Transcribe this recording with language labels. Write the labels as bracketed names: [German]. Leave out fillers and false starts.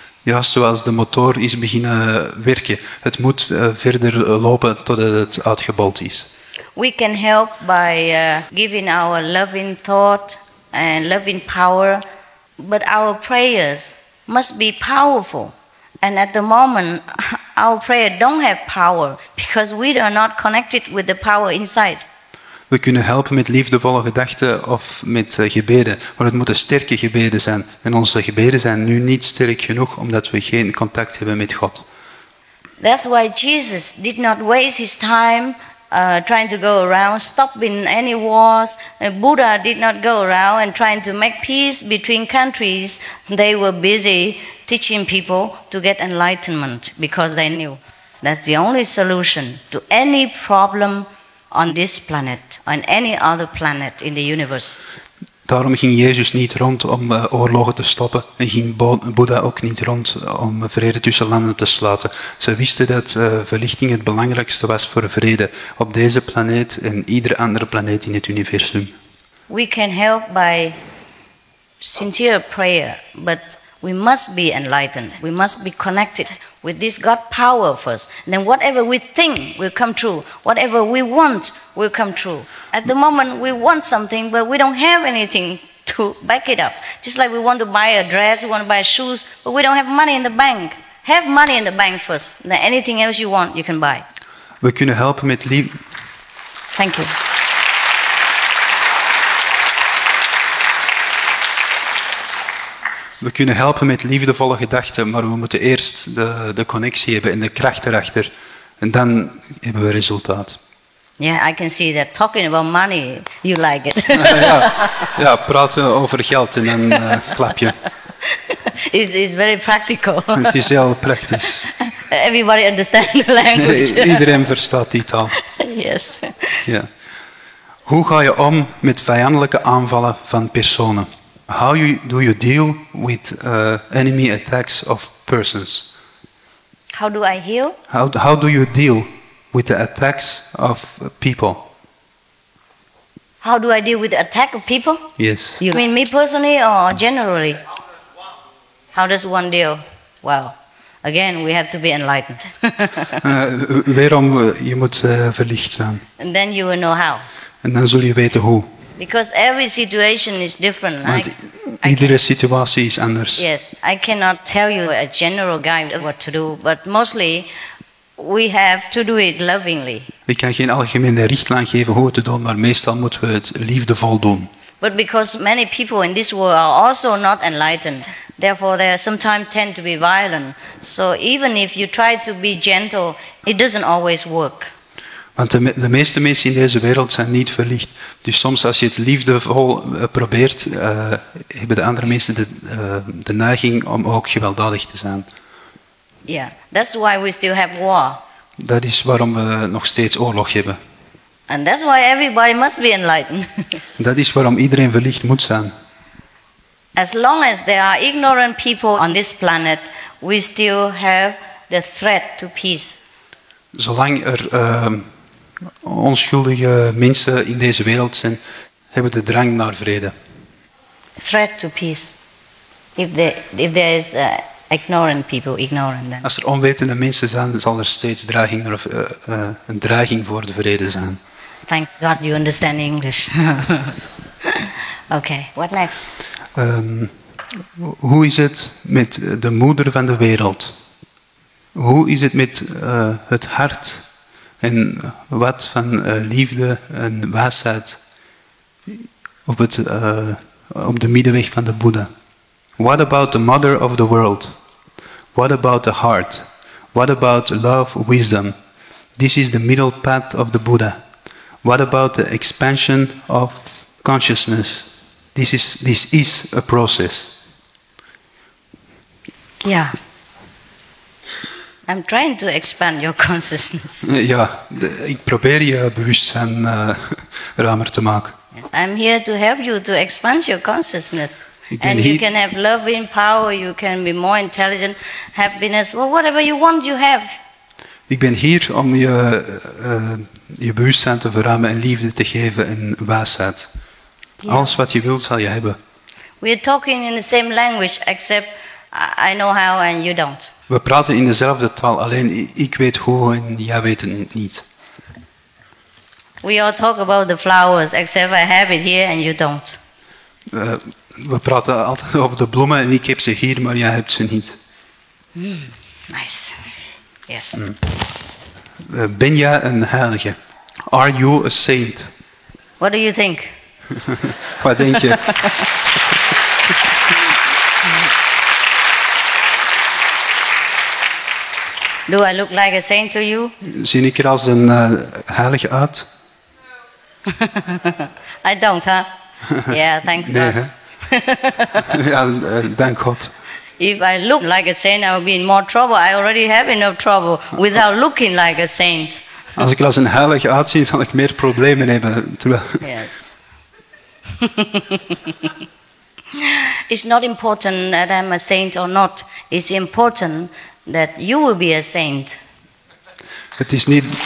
[Dutch] Juist zoals de motor is beginnen werken. Het moet verder lopen totdat het uitgebold is. [English] We can help by giving our loving thought and loving power, but our prayers must be powerful. And at the moment, our prayer don't have power because we are not connected with the power inside. [Dutch] We kunnen helpen met liefdevolle gedachten of met gebeden, maar het moeten sterke gebeden zijn. En onze gebeden zijn nu niet sterk genoeg omdat we geen contact hebben met God. [English] That's why Jesus did not waste his time trying to go around stopping any wars. Buddha did not go around and trying to make peace between countries. They were busy teaching people to get enlightenment because they knew that's the only solution to any problem on this planet, on any other planet in the universe. [Dutch] Daarom ging Jezus niet rond om oorlogen te stoppen en ging Boeddha ook niet rond om vrede tussen landen te sluiten. Ze wisten dat verlichting het belangrijkste was voor vrede op deze planeet en iedere andere planeet in het universum. [English] We can help by sincere prayer, but we must be enlightened. We must be connected with this God power first. And then whatever we think will come true. Whatever we want will come true. At the moment we want something, but we don't have anything to back it up. Just like we want to buy a dress, we want to buy shoes, but we don't have money in the bank. Have money in the bank first. Then anything else you want, you can buy. [Dutch] We kunnen helpen met liefde. [English] Thank you. [Dutch] We kunnen helpen met liefdevolle gedachten, maar we moeten eerst de connectie hebben en de kracht erachter. En dan hebben we resultaat. [English] Yeah, I can see that. Talking about money, you like it. [Dutch] Ja, praten over geld en dan klap je. [English] It's very practical. [Dutch] Het is heel praktisch. [English] Everybody understands the language. [Dutch] Iedereen verstaat die taal. [English] Yes. [Dutch] Ja. Hoe ga je om met vijandelijke aanvallen van personen? [English] How do you deal with enemy attacks of persons? How do I heal? How do you deal with the attacks of people? How do I deal with the attack of people? Yes. You mean me personally or generally? How does one deal? Well, again, we have to be enlightened. [Dutch] Wederom, je moet verlicht zijn. [English] And then you will know how. [Dutch] En dan zul je weten hoe. [English] Because every situation is different. [Dutch] Want iedere situatie is anders. [English] Yes, I cannot tell you a general guide what to do, but mostly we have to do it lovingly. [Dutch] Ik kan geen algemene richtlijn geven hoe het te doen, maar meestal moeten we het liefdevol doen. [English] But because many people in this world are also not enlightened, therefore they sometimes tend to be violent. So even if you try to be gentle, it doesn't always work. [Dutch] Want de meeste mensen in deze wereld zijn niet verlicht. Dus soms als je het liefdevol probeert, hebben de andere mensen de neiging om ook gewelddadig te zijn. [English] Yeah, that's why we still have war. [Dutch] Dat is waarom we nog steeds oorlog hebben. [English] And that's why everybody must be enlightened. [Dutch] Dat is waarom iedereen verlicht moet zijn. [English] As long as there are ignorant people on this planet, we still have the threat to peace. [Dutch] Zolang er onschuldige mensen in deze wereld zijn, hebben de drang naar vrede. [English] Threat to peace. If there is ignorant people, ignorant then. [Dutch] Als er onwetende mensen zijn, zal er steeds een dreiging voor de vrede zijn. [English] Thank God you understand English. Okay, what next? [Dutch] Hoe is het met de moeder van de wereld? Hoe is het met het hart en wat van liefde en wijsheid op de middenweg van de Boeddha? [English] What about the mother of the world? What about the heart? What about love, wisdom? This is the middle path of the Buddha. What about the expansion of consciousness? This is a process. Yeah. I'm trying to expand your consciousness. [Dutch] Ja, ik probeer je bewustzijn ruimer te maken. [English] Yes, I'm here to help you to expand your consciousness. And [Dutch] hier. [English] you can have love in power, you can be more intelligent, happiness, well, whatever you want, you have. [Dutch] Ik ben hier om je bewustzijn te verruimen en liefde te geven en wijsheid. Ja. Alles wat je wilt zal je hebben. [English] We are talking in the same language, except I know how and you don't. [Dutch] We praten in dezelfde taal, alleen ik weet hoe en jij weet het niet. [English] We all talk about the flowers, except I have it here and you don't. [Dutch] We praten altijd over de bloemen en ik heb ze hier, maar jij hebt ze niet. [English] Nice. Yes. [Dutch] Ben jij een heilige? [English] Are you a saint? What do you think? [Dutch] Wat denk je? [English] Do I look like a saint to you? [Dutch] Zie ik er als een heilige uit? [English] I don't, huh? Yeah, thanks [Dutch] Nee, [English] God. [Dutch] Ja, dank God. [English] If I look like a saint, I will be in more trouble. I already have enough trouble without looking like a saint. [Dutch] Als ik er als een heilige uitzie, zal ik meer problemen hebben. Terwijl... [English] Yes. It's not important that I'm a saint or not. It's important that you will be a saint. [Dutch] Het is niet...